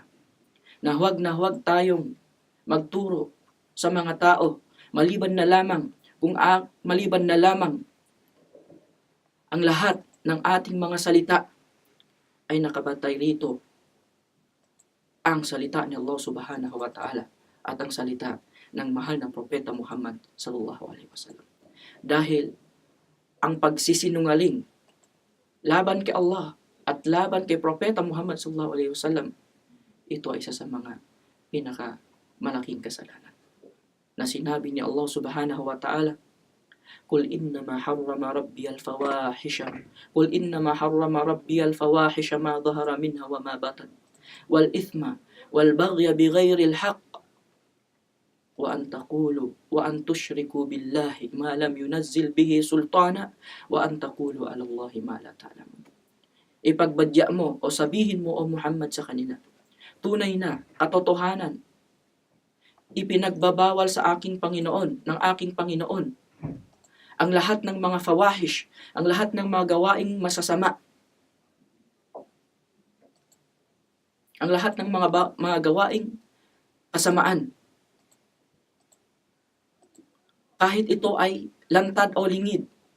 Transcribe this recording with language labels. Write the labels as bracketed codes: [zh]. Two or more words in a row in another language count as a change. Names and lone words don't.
[tl] Na huwag tayong magturo sa mga tao maliban na lamang ang lahat ng ating mga salita ay nakabatay rito ang salita ni Allah [ar] سبحانه وتعالى [tl] at ang salita ng mahal na propeta Muhammad [ar] صلى الله عليه وسلم. [tl] Dahil ang pagsisinungaling laban kay Allah at laban kay propeta Muhammad [ar] صلى الله عليه وسلم, [tl] ito ay isa sa mga pinakamalaking kasalanan. Na sinabi ni Allah [ar] سبحانه وتعالى, قل إنما حرم ربي الفواحش ما ظهر منها وما بطن والإثم والبغي بغير الحق وأن تشركوا بالله ما لم ينزل به سلطانا وأن تقولوا على الله ما لا تعلمون. [tl] Ipagbadya mo o sabihin mo o Muhammad sa kanila, tunay na katotohanan, ipinagbabawal sa aking Panginoon, ng aking Panginoon, ang lahat ng mga fawahish, ang lahat ng mga gawaing masasama, ang lahat ng mga gawaing kasamaan, kahit ito ay lantad o lingid,